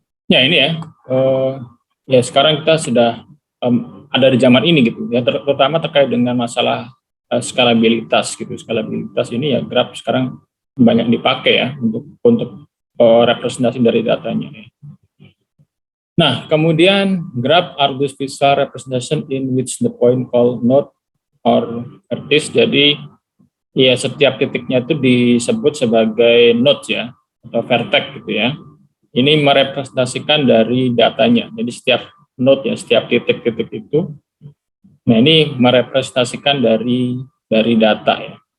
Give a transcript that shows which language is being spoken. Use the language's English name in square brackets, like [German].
[Indonesian] Ya ini ya, ya sekarang kita sudah ada di zaman ini gitu ya, terutama terkait dengan masalah skalabilitas gitu. Skalabilitas ini ya graph sekarang banyak dipakai ya untuk representasi dari datanya ya. Nah, kemudian [English] graph are those visual representation in which the point called node or vertex. [Indonesian] Jadi ya setiap titiknya itu disebut sebagai node ya atau vertex gitu ya. Ini merepresentasikan dari datanya. Jadi setiap node ya, setiap titik-titik itu, nah ini merepresentasikan dari data ya.